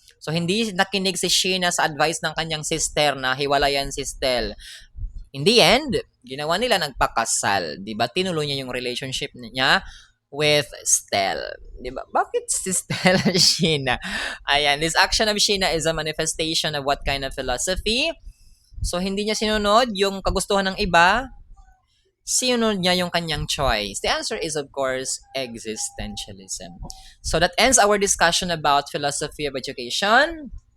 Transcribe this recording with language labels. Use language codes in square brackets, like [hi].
[tl] So, hindi nakinig si Sheena sa advice ng kanyang sister na hiwalayan si Stel. In the end, ginawa nila nagpakasal. Diba? Tinuloy niya yung relationship niya with Stel. Diba? Bakit si Stel at Sheena? [en] Ayan, this action of Sheena is a manifestation of what kind of philosophy? [tl] So, hindi niya sinunod yung kagustuhan ng iba. Sinunod niya yung kanyang choice. [en] The answer is, of course, existentialism. So that ends our discussion about philosophy of education.